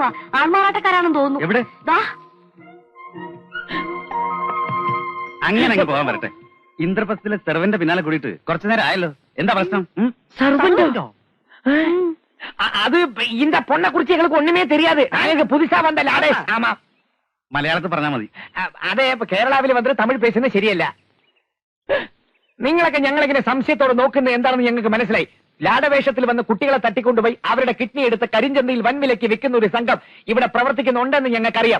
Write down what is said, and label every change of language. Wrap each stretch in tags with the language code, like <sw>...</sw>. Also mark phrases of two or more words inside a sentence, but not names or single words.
<ml>ആൾമാറാട്ടക്കാരാണെന്ന് തോന്നുന്നു. എവിടെ? അങ്ങനെ പോകാൻ വരട്ടെ. ഇന്ദ്രപ്രസ്ഥത്തിലെ സെർവന്റെ പിന്നാലെ കൂടിയിട്ട് കുറച്ചു നേരം ആയല്ലോ. എന്താ പ്രശ്നം? സെർവന്റോ?</ml> <ta>അത് இந்த பொண்ணை குறிச்சு எங்களுக்கு ஒண்ணுமே தெரியாது. நாங்க புதுசா வந்த லாடேஷ். ஆமா,</ta> <ml>മലയാളത്തിൽ പറഞ്ഞാൽ മതി. അതെ, കേരളാവിൽ വന്നിട്ട് തമിഴ് പേശുന്നത് ശരിയല്ല. നിങ്ങളൊക്കെ ഞങ്ങളിങ്ങനെ സംശയത്തോടെ നോക്കുന്നത് എന്താണെന്ന് ഞങ്ങൾക്ക് മനസ്സിലായി. ലാടവേഷത്തിൽ വന്ന് കുട്ടികളെ തട്ടിക്കൊണ്ടുപോയി അവരുടെ കിഡ്നി എടുത്ത് കരിഞ്ചന്തയിൽ വൻവിലയ്ക്ക് വിൽക്കുന്ന ഒരു സംഘം ഇവിടെ പ്രവർത്തിക്കുന്നുണ്ടെന്ന് ഞങ്ങൾക്കറിയാം.</ml>